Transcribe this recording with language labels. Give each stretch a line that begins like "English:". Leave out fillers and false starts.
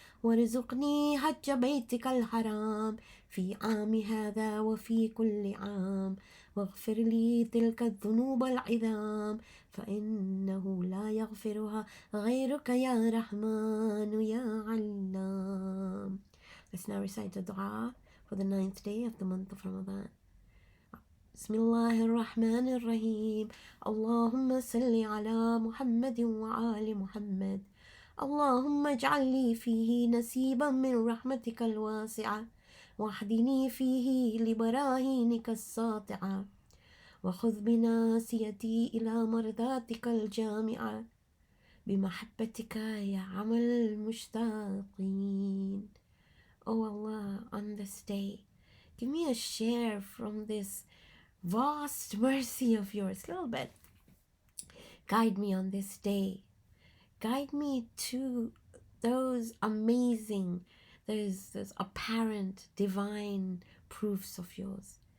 Arabic: وارزقني حج بيتك الحرام في عام هذا وفي كل عام واغفر لي تلك الذنوب العظام فإنه لا يغفرها غيرك يا رحمن يا علام.
English: Let's now recite the dua for the 9th day of the month of Ramadan.
Arabic: بسم الله الرحمن الرحيم اللهم صل على محمد وآل محمد اللهم اجعل لي فيه نصيبا من رحمتك الواسعة واهدني فيه لبراهينك الساطعة وخذ بناصيتي إلى مرضاتك الجامعة بمحبتك يا عمل المشتاقين.
English: Oh Allah, on this day, give me a share from this vast mercy of yours, a little bit. Guide me on this day. Guide me to those amazing, those apparent divine proofs of yours.